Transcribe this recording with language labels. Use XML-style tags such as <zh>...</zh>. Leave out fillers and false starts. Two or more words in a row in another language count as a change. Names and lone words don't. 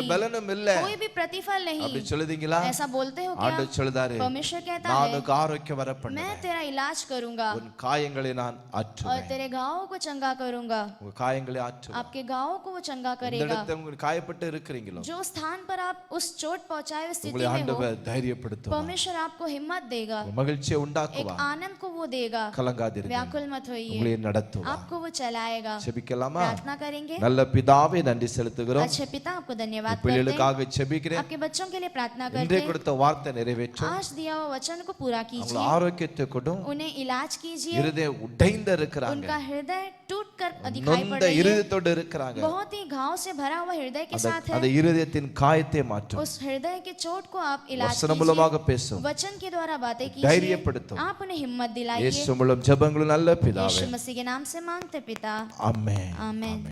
<hi>नहीं,</hi> <ta>பலனும் இல்ல,</ta> <hi>कोई भी प्रतिफल</hi> <ta>அப்படி</ta> <hi>नहीं।</hi> <ta>சொல்லுதீங்களா?</ta> <hi>ऐसा बोलते हो क्या?</hi> <ta>ஆண்டவர் சொல்றாரு,</ta> <hi>परमेश्वर कहता</hi> <ta>நான்</ta> <hi>है</hi> <ta>உனக்கு ஆரோக்கியம் வர</ta> <hi>मैं</hi> <ta>பண்ணுவேன்.</ta> <hi>तेरा इलाज करूंगा</hi> <ta>உன் காயங்களை நான்</ta> <hi>और</hi> <ta>ஆற்றுவேன்.</ta> <hi>तेरे घावों को चंगा करूंगा।</hi> <ta>உங்க காயங்களை ஆற்றுவேன்.</ta> <hi>आपके घावों को वो चंगा</hi> <ta>இந்த</ta> <hi>करेगा।</hi> <ta>இடத்துல உங்களுக்கு காயப்பட்டு இருக்கிறீங்களோ,</ta> <hi>जो स्थान पर आप उस चोट पहुंचाए हुए स्थिति</hi> <ta>உங்களை</ta> <hi>में हो,</hi> <ta>ஆண்டவர் தைரியப்படுத்துவார்.</ta> <hi>परमेश्वर आपको हिम्मत देगा,</hi> <ta>மகிழ்ச்சியை</ta> <hi>एक</hi> <ta>உண்டாக்குவார்.</ta> <hi>आनंद को वो देगा।</hi> <ta>கலங்காதிருங்க,</ta> <hi>व्याकुल मत होइए,</hi> <ta>உங்களை நடத்துவார்.</ta> <hi>आपको वो चलाएगा।</hi> <ta>செபிக்கலாமா?</ta> <hi>प्रार्थना करेंगे।</hi> <ta>நல்ல பிதாவே, நன்றி செலுத்துகிறோம்.</ta> <hi>अच्छे पिता, आपको धन्यवाद करते हैं,</hi> <ta>பிள்ளைகளுக்காக செபிக்கிறேன்.</ta> <hi>आपके बच्चों के लिए प्रार्थना करते</hi> <ta>இன்றைய</ta> <hi>हैं।</hi> <ta>கொடுத்த வார்த்தை நிறைவேற்றும்.</ta> <hi>आज दिया हुआ वचन को पूरा</hi> <ta>அவங்க</ta> <hi>कीजिए,</hi> <ta>ஆரோக்கியத்தை கொடும்.</ta> <hi>उन्हें इलाज कीजिए।</hi> <ta>இருதயம் உடைந்து இருக்கிறாங்க,</ta> <hi>उनका हृदय टूट कर दिखाई पड़</hi> <ta>நொந்த</ta> <hi>रही है,</hi> <ta>இருதயத்தோடு இருக்கிறாங்க.</ta> <hi>बहुत ही घाव से भरा हुआ हृदय के साथ</hi> <ta>அந்த</ta> <hi>है।</hi> <ta>இருதயத்தின் காயத்தை மாற்றும்.</ta> <hi>उस हृदय के चोट को आप इलाज</hi> <ta>வசனம்</ta> <hi>कीजिए,</hi> <ta>மூலமாக பேசும்.</ta> <hi>वचन के द्वारा बातें कीजिए,</hi> <ta>தைரியப்படுத்தும்.</ta> <hi>आप उन्हें हिम्मत दिलाइए।</hi> <ta>இயேசு மூலம் ஜெபங்கள் நல்ல பிதாவே,</ta> <hi>यीशु मसीह के नाम से मांगते पिता,</hi> <ta>ஆமென்.</ta> <hi>आमीन।</hi>